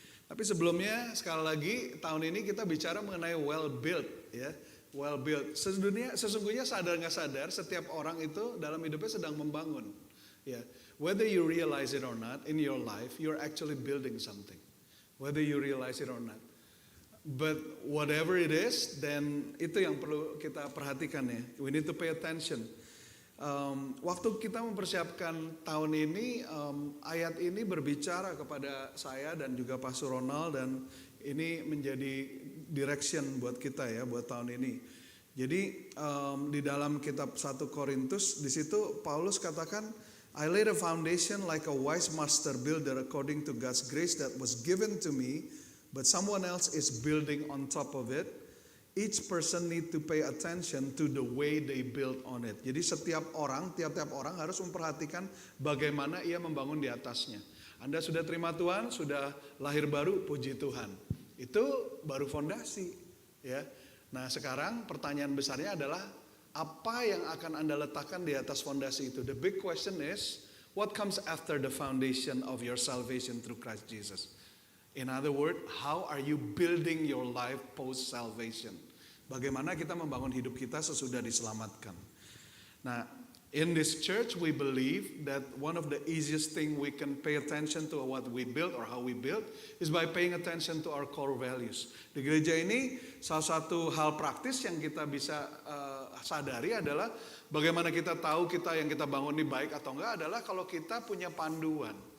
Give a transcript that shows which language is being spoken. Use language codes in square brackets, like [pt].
[id] Tapi sebelumnya sekali lagi tahun ini kita bicara mengenai well built ya, well built. Sesungguhnya sadar nggak sadar setiap orang itu dalam hidupnya sedang membangun. [en] Ya, whether you realize it or not in your life, you're actually building something. Whether you realize it or not. But whatever it is, then [id] itu yang perlu kita perhatikan ya. [en] We need to pay attention. [id] Waktu kita mempersiapkan tahun ini, ayat ini berbicara kepada saya dan juga Pastor Ronald, dan ini menjadi direction buat kita ya, buat tahun ini. Jadi di dalam kitab 1 Korintus, di situ Paulus katakan, [en] I laid a foundation like a wise master builder according to God's grace that was given to me, but someone else is building on top of it. Each person need to pay attention to the way they build on it. [id] Jadi tiap-tiap orang harus memperhatikan bagaimana ia membangun di atasnya. Anda sudah terima Tuhan, sudah lahir baru, puji Tuhan. Itu baru fondasi, ya. Nah, sekarang pertanyaan besarnya adalah apa yang akan Anda letakkan di atas fondasi itu? [en] The big question is, what comes after the foundation of your salvation through Christ Jesus? In other words, how are you building your life post salvation? [id] Bagaimana kita membangun hidup kita sesudah diselamatkan? [en] Nah, in this church we believe that one of the easiest thing we can pay attention to what we build or how we build is by paying attention to our core values. [id] Di gereja ini salah satu hal praktis yang kita bisa sadari adalah bagaimana kita tahu yang kita bangun ini baik atau enggak adalah kalau kita punya panduan.